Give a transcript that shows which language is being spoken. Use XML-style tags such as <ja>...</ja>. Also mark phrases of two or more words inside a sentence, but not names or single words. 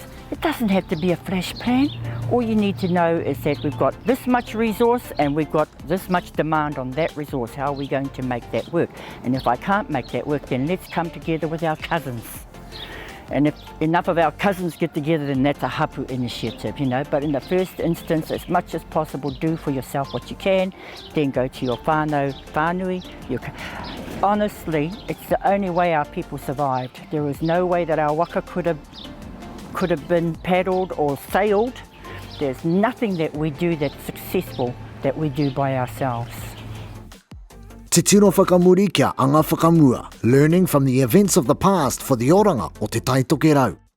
<en>It doesn't have to be a flash plan. All you need to know is that we've got this much resource and we've got this much demand on that resource. How are we going to make that work? And if I can't make that work, then let's come together with our cousins. And if enough of our cousins get together, then that's a hapu initiative, you know. But in the first instance, as much as possible, do for yourself what you can, then go to your</en> <mi>whānau, whānui.</mi> <en>Honestly, it's the only way our people survived. There was no way that our waka could have been paddled or sailed. There's nothing that we do that's successful that we do by ourselves.</en> <mi>Titiro whakamuri kia Anga Whakamua,</mi> <en>learning from the events of the past for the</en> <mi>oranga o</mi> <en>Te Tai Tokerau.</en>